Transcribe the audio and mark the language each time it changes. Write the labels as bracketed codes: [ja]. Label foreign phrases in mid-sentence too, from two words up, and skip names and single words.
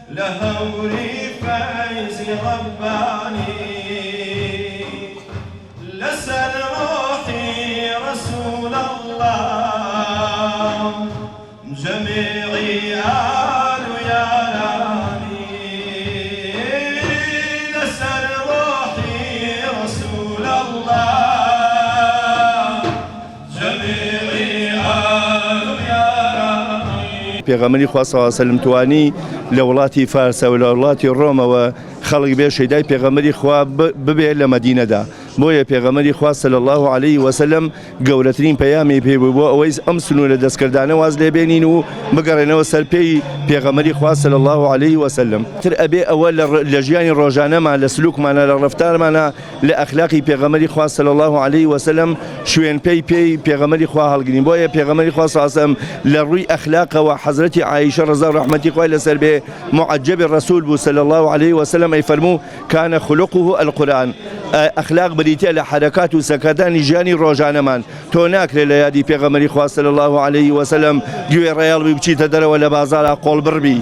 [ckb] لهوري فايز رباني لسل روحي رسول الله جميعي آل يا راني لسل روحي رسول الله جميعي آل يا راني. پێغەمبەری خوا [ar] صلی الله علیه و سلم [ckb] توانی لە وڵاتی فارسە و لە وڵاتی ڕۆمەوە خەڵک بێ شەیدای پێغەمبەری خوا ببێ لە مەدینەدا. بۆیە پێغەمبەری خوا [ar] صلی الله علیه و سلم [ckb] گەورەترین پەیامی پێ بوو بۆ ئەوەی ئەم سنوورە دەستکردانە واز لێ بێنین و بگەڕێنەوە سەر پێی پێغەمبەری خوا [ar] صلی الله علیه و سلم. [ckb] تر ئەبێ ئەوە لە ژیانی ڕۆژانەمان لە سلوکمانە لە ڕەفتارمانە لە ئەخلاقی پێغەمبەری خوا [ar] صلی الله علیه و سلم [ckb] شوێن پێی پێغەمبەری خوا هەڵگرین. بۆیە پێغەمبەری خوا [ar] صلی الله علیه و سلم [ckb] لە ڕووی ئەخلاقەوە حەزرەتی عایشە ڕەضا و ڕەحمەتی خوای لەسەر بێ [ar] معجب الرسول [ckb] بوو [ar] صلی الله علیه و سلم [ckb] ئەی فەرموو [ar] كان خلقه القرآن. [ckb] ئەخلاق بریتە لە حرەکات و سەکەتانی ژیانی ڕۆژانەمان. تۆ ناکرێت لە یادی پێغەمبەری خوا [ar] صلی الله علیه و سلم [ckb] گوێ ڕێیاڵ بی بچیتە دەرەوە لە بازاڕا قۆڵ بڕبی.